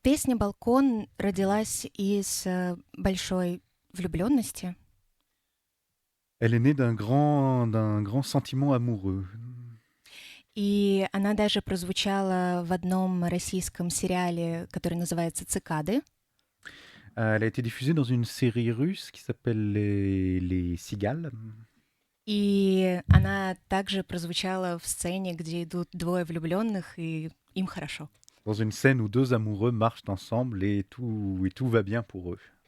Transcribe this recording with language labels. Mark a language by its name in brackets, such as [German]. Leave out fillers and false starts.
[Russian] Песня «Балкон» родилась из большой влюбленности. [French] Elle est née d'un grand sentiment amoureux. [Russian] И она даже прозвучала в одном российском сериале, который называется «Цикады». [French] Elle a été diffusée dans une série russe qui s'appelle les Cigales. [Russian] И она также прозвучала в сцене, где идут двое влюбленных, и им хорошо. [French] Dans une scène où deux amoureux marchent ensemble et tout va bien pour eux.